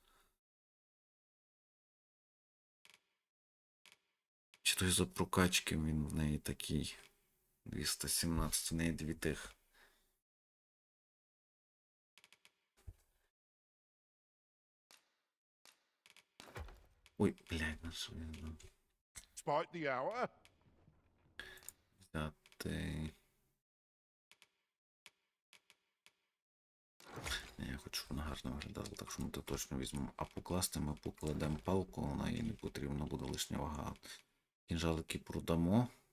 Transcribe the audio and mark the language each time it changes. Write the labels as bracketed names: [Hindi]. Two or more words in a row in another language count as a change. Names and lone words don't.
[Ukrainian] Чи то із-за прокачки він в неї такий. 217, в неї 2 тих. Ой, блядь, на що він? [English] spite the hour. [Ukrainian] Взяти. Я хочу, щоб вона гарно виглядала, так що ми то точно візьмемо. А покласти ми покладемо палку, вона їй не потрібна буде лишня вага. Кінжалики продамо.